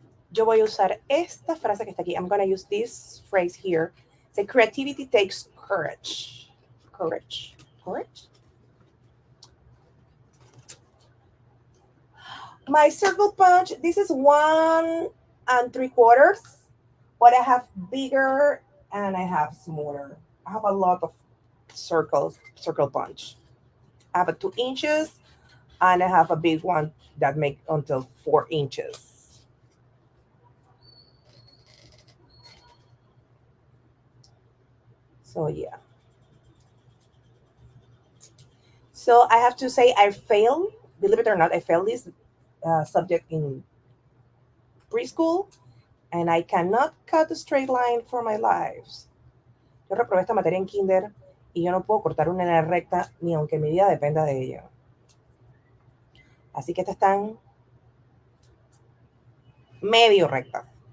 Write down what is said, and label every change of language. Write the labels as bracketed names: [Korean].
[Spanish] Yo voy a usar esta frase que está aquí. [English] I'm going to use this phrase here. Say, creativity takes courage. Courage. Courage? My circle punch, this is 1 and 3/4, but I have bigger and I have smaller. I have a lot of circle punch. I have a 2 inches and I have a big one that make until 4 inches. So yeah. So I have to say I failed. Believe it or not, I failed this subject in preschool, and I cannot cut a straight line for my life. [Spanish] Yo reprobé esta materia en kinder y yo no puedo cortar una línea recta ni aunque mi vida dependa de ello. Así que estas están medio rectas.